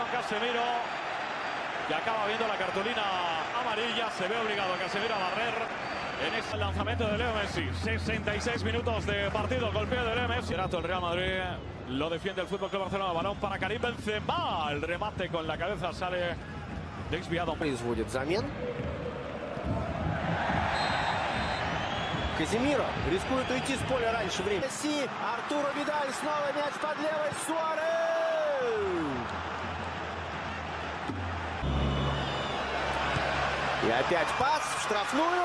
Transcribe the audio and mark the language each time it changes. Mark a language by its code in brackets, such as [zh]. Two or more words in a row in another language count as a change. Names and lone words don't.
[es] Casemiro, que acaba viendo la cartulina amarilla. Se ve obligado a Casemiro a barrer en este lanzamiento de Leo Messi. 66 minutos de partido. Golpeo de Leo Messi. El Real Madrid lo defiende el Fútbol Club Barcelona. Balón para Karim Benzema. El remate con la cabeza sale desviado. [ru] Производит замен. Казимиро рискует уйти с поля раньше времени. Месси, Артуро Видаль, снова мяч под левой. Суарес! И опять пас в штрафную.